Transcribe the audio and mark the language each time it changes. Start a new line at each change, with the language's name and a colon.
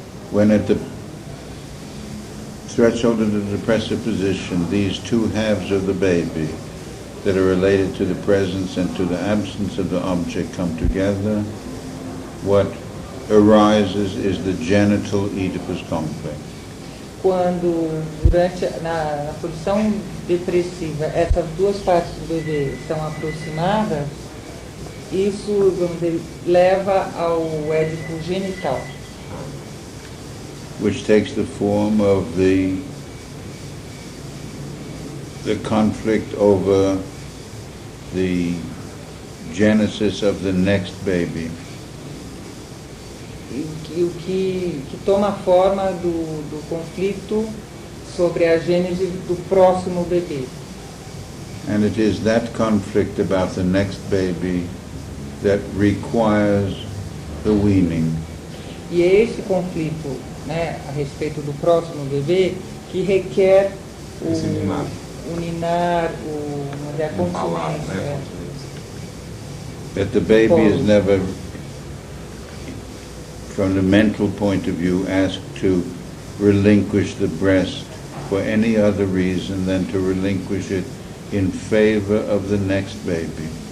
English: When at the threshold of the depressive position, these two halves of the baby that are related to the presence and to the absence of the object come together, what arises is the genital Oedipus complex.
Portuguese: Quando, na posição depressiva, essas duas partes do bebê são aproximadas, isso, vamos dizer, leva ao Édipo genital.
English: Which takes the form of the conflict over the genesis of the next baby.
Portuguese: E o que toma a forma do conflito sobre a gênese do próximo bebê.
English: And it is that conflict about the next baby that requires the weaning.
Portuguese: E é esse conflito, né, a respeito do próximo bebê que requer o ninar, a continência.
English: That the baby is never, from the mental point of view, asked to relinquish the breast for any other reason than to relinquish it in favor of the next baby.